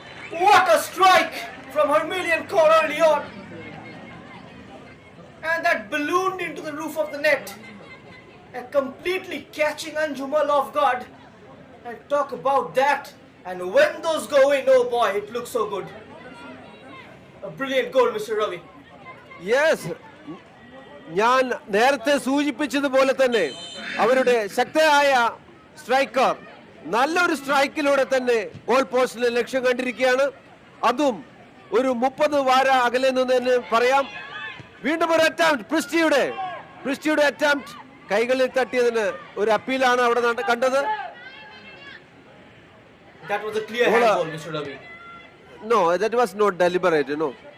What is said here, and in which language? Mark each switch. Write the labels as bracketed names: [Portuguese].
[English] What a strike from Hermelian Kaur early on. And that ballooned into the roof of the net. Completely catching Anjumal off guard. And talk about that. And when those go in, oh boy, it looks so good. A brilliant goal, Mr. Ravi. [Malayalam] Yes, ഞാൻ നേരത്തെ സൂചിപ്പിച്ചതുപോലെ തന്നെ അവരുടെ ശക്തയായ striker നല്ലൊരു സ്ട്രൈക്കിലൂടെ തന്നെ goal പോസ്റ്റിലെ ലക്ഷ്യം കണ്ടിരിക്കുകയാണ്. അതും ഒരു 30 വാര അകലെ നിന്ന് തന്നെ പറയാം. വീണ്ടും ഒരു അറ്റംപ്റ്റ്, പ്രിസ്റ്റിയുടെ അറ്റംപ്റ്റ് കൈകളിൽ തട്ടിയതിന് ഒരു അപ്പീലാണ് അവിടെ കണ്ടത്. [English] That was a clear handball, Mr. Ravi. No, that was not deliberate, no.